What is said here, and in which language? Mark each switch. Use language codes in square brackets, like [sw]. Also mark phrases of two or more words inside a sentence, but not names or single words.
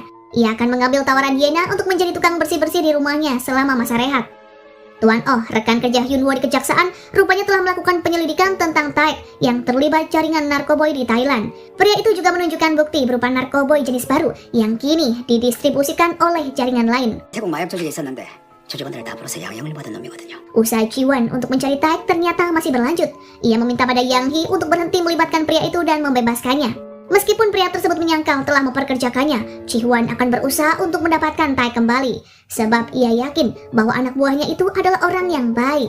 [id] Ia akan mengambil tawaran Yena untuk menjadi tukang bersih-bersih di rumahnya selama masa rehat. Tuan Oh, rekan kerja Hyunwoo di kejaksaan, rupanya telah melakukan penyelidikan tentang Taek yang terlibat jaringan narkoboy di Thailand. Pria itu juga menunjukkan bukti berupa narkoboy jenis baru yang kini didistribusikan oleh jaringan lain. [ko] 태국 마약 조직에 있었는데 조직원들을 다 불어서 양형을 받은 놈이거든요. [id] Usaha Ji-won untuk mencari Taek ternyata masih berlanjut. Ia meminta pada Yang Hee untuk berhenti melibatkan pria itu dan membebaskannya. Meskipun pria tersebut menyangkal telah memperkerjakannya, Ji-hwan akan berusaha untuk mendapatkan Tae kembali. Sebab ia yakin bahwa anak buahnya itu adalah orang yang baik.